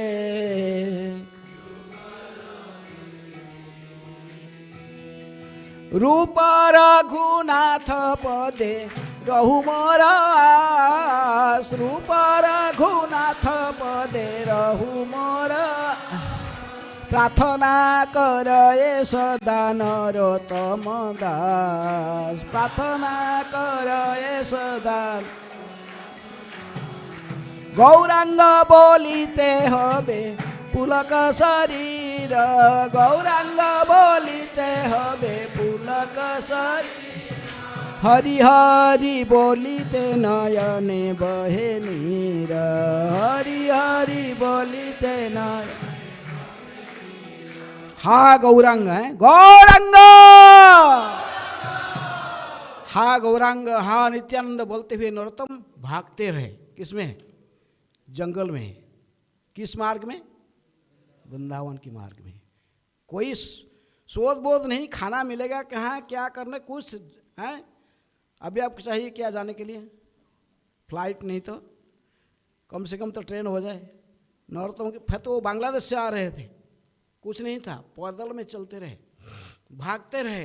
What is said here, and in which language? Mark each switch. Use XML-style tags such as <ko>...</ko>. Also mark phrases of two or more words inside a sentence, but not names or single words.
<bn>রূপ রঘুনাথ পদে রহু মোর আশ রূপ রঘুনাথ পদে রহু মোর প্রার্থনা কর এ সদা নরোত্তম দাস প্রার্থনা কর এ সদা গৌরাঙ্গ বলিতে হবে পুলক শরীর গৌরাঙ্গ বলিতে হবে পুলক শরীর হরি হরি বলিতে নয়নে বহে নীর হরি হরি বলিতে নয়ন</bn> <hi>हा गौरांग है गौरांग हा गौरांग हा नित्यानंद बोलते हुए नरोत्तम भागते रहे किसमें जंगल में किस मार्ग में वृंदावन के मार्ग में कोई शोध बोध नहीं खाना मिलेगा कहाँ क्या करना कुछ है अभी आपको चाहिए क्या जाने के लिए फ्लाइट नहीं तो कम से कम तो ट्रेन हो जाए नरोत्तम के तो वो बांग्लादेश से आ रहे थे कुछ नहीं था, पैदल में चलते रहे, भागते रहे।</hi>